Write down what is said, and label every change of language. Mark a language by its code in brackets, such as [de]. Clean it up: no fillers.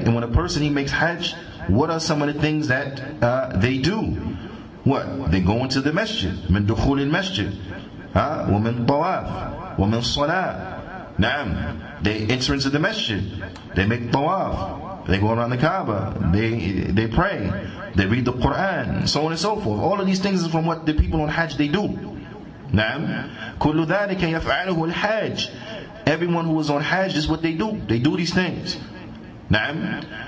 [en] And when a person, he makes Hajj, what are some of the things that they do? What? They go into the masjid. [ar] من دخول المسجد ومن طواف ومن صلاة. Naam. [en] They enter into the masjid. They make tawaf. They go around the Kaaba. They pray. They read the Qur'an. So on and so forth. All of these things is from what the people on Hajj, they do. [ar] Naam. كل ذلك يفعله الحاج. [en] Everyone who is on Hajj, is what they do. They do these things. Naam.